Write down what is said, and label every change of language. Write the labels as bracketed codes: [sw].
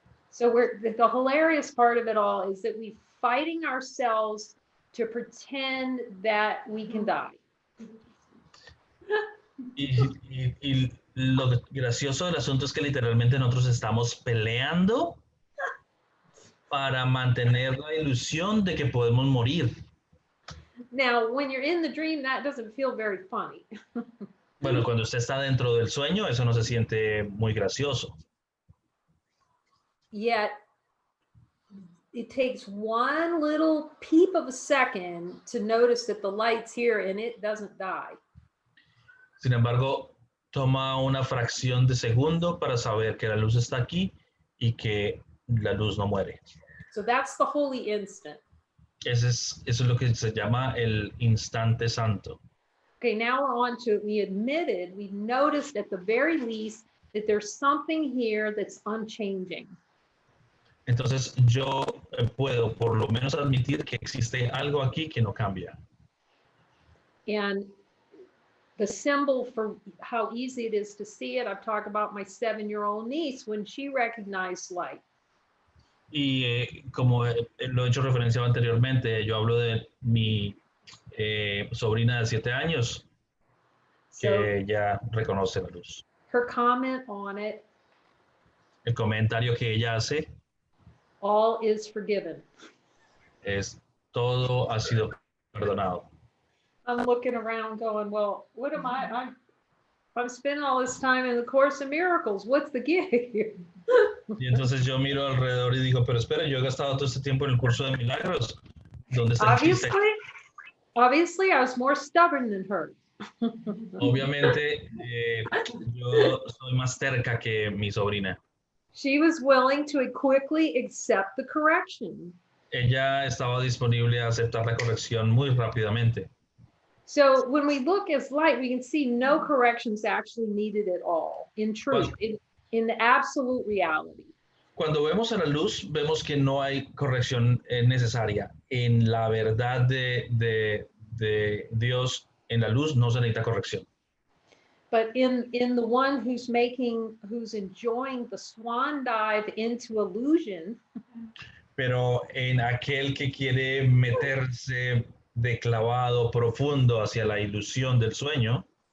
[en] So the hilarious part of it all is that we're fighting ourselves to pretend that we can die. [es] Y lo gracioso del asunto es que literalmente nosotros estamos peleando para mantener la ilusión de que podemos morir. [en] Now, when you're in the dream, that doesn't feel very funny. [es] Bueno, cuando usted está dentro del sueño, eso no se siente muy gracioso. [en] Yet, it takes one little peep of a second to notice that the light's here and it doesn't die. [es] Sin embargo, toma una fracción de segundo para saber que la luz está aquí y que la luz no muere. [en] So that's the holy instant. [es] Eso es lo que se llama el instante santo. [en] Okay, now we're on to, we noticed at the very least that there's something here that's unchanging. [es] Entonces yo puedo por lo menos admitir que existe algo aquí que no cambia. [en] And the symbol for how easy it is to see it, I've talked about my 7-year-old niece when she recognized light. [es] Y como lo he hecho referencia anteriormente, yo hablo de mi sobrina de 7 años que ya reconoce la luz. [en] Her comment on it, [es] El comentario que ella hace [en] all is forgiven. [es] es todo ha sido perdonado. [en] I'm looking around going, well, what am I'm spending all this time in the Course of Miracles. What's the gig here? [es] Y entonces yo miro alrededor y digo, pero espera, yo he gastado todo este tiempo en el curso de milagros. ¿Dónde está el chiste? [en] Obviously, I was more stubborn than her. [es] Obviamente, yo soy más terca que mi sobrina. [en] She was willing to quickly accept the correction. [es] Ella estaba disponible a aceptar la corrección muy rápidamente. [en] So when we look as light, we can see no corrections actually needed at all, in truth, in the absolute reality. [es] Cuando vemos a la luz, vemos que no hay corrección necesaria. En la verdad de Dios, En la luz no se necesita corrección. [en] But in the one who's enjoying the swan dive into illusion, [es] Pero en aquel que quiere meterse de clavado profundo hacia la ilusión del sueño,